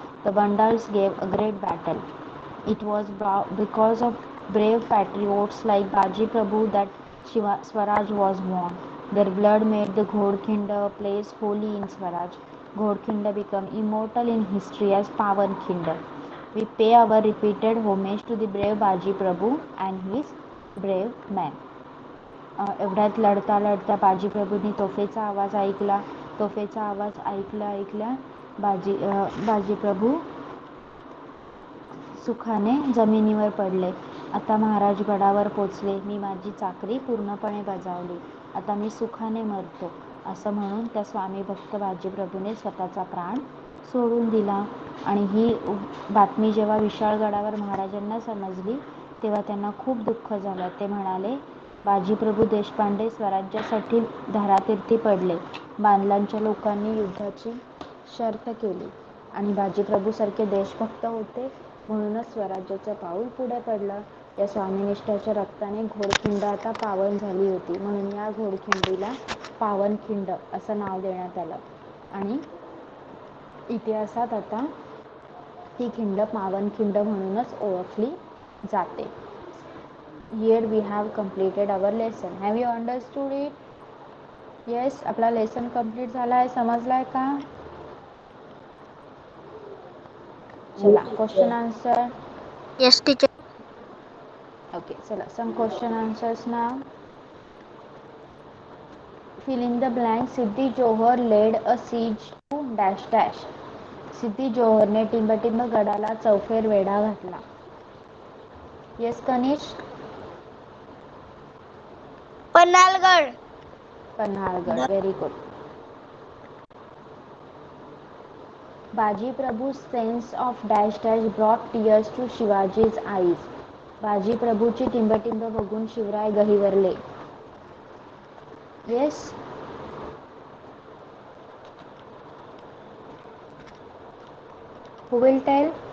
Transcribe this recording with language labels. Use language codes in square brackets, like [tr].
[en] The Vandals gave a great battle. It was because of brave patriots like Baji Prabhu that Swaraj was won. Their blood made the Ghodkhinda a place holy in Swaraj. Ghodkhinda became immortal in history as Pawankhinda. We pay our repeated homage to the brave Baji Prabhu and his brave men. [mr] एवढ्यात लढता लढता बाजी प्रभूंनी तोफेचा आवाज ऐकला. तोफेचा आवाज ऐकल्या बाजी प्रभू सुखाने जमिनीवर पडले. आता महाराज गडावर पोचले. मी माझी चाकरी पूर्णपणे बजावली. आता मी सुखाने मरतो, असं म्हणून त्या स्वामी भक्त बाजी प्रभूने स्वतःचा प्राण सोडून दिला. आणि ही बातमी जेव्हा विशाळगडावर महाराजांना समजली, तेव्हा त्यांना खूप दुःख झालं. ते म्हणाले, बाजी प्रभू देशपांडे स्वराज्यासाठी धारातीर्थी पडले. बांदलांच्या लोकांनी युद्धाची शर्त केली आणि बाजी प्रभू सारखे देशभक्त होते, म्हणूनच स्वराज्याचं पाऊल पुढे पडलं. या स्वामीनिष्ठाच्या रक्ताने घोडखिंड आता पावन झाली होती, म्हणून या घोडखिंडीला पावनखिंड असं नाव देण्यात आलं. आणि इतिहासात आता ही खिंड पावनखिंड म्हणूनच ओळखली जाते. [en] Here we have completed our lesson. Have you understood it? [mr] Yes, आपला [en] lesson complete [mr] झालाय. समजलाय का? चला, [en] Question answer. Yes, teacher. Okay, चला, some question answers now. Fill in the blank. Siddhi Johar led a siege to dash dash. [mr] सिद्धी जोहरने टिंबटिंब गडाला चौफेर वेढा घातला. [en] Yes, Kanishk. Panalgarh. Panhalgad. Very good. Baji Prabhu's sense of dash dash brought tears to Shivaji's eyes. [mr] बाजी प्रभूची टिंबटिंब बघून Shivray गहिवरले. [en] Yes. Who will tell?